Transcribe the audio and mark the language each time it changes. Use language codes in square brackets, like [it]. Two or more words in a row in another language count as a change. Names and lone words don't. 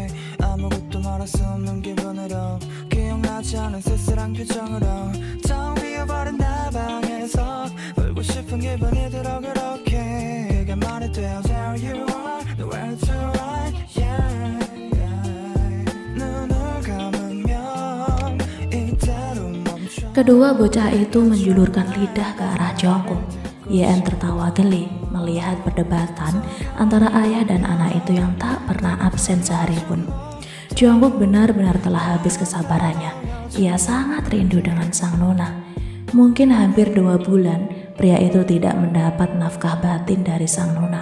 [ko] 아무것도 말할 수 없는 기분으로 기억나지 않은 쓸쓸한 표정으로 텅 비어버린 내 방에서 울고 싶은 기분이 들어 그렇게 그게 말이 돼요. [en] There you are, nowhere to run, yeah, yeah. [ko] 눈을 감으면 이대로 멈춰. [id] Kedua bocah itu menjulurkan lidah ke arah Jungkook. YN tertawa geli melihat perdebatan antara ayah dan anak itu yang tak pernah absen sehari pun. Jungkook benar-benar telah habis kesabarannya. Ia sangat rindu dengan sang nona. Mungkin hampir 2 bulan pria itu tidak mendapat nafkah batin dari sang nona.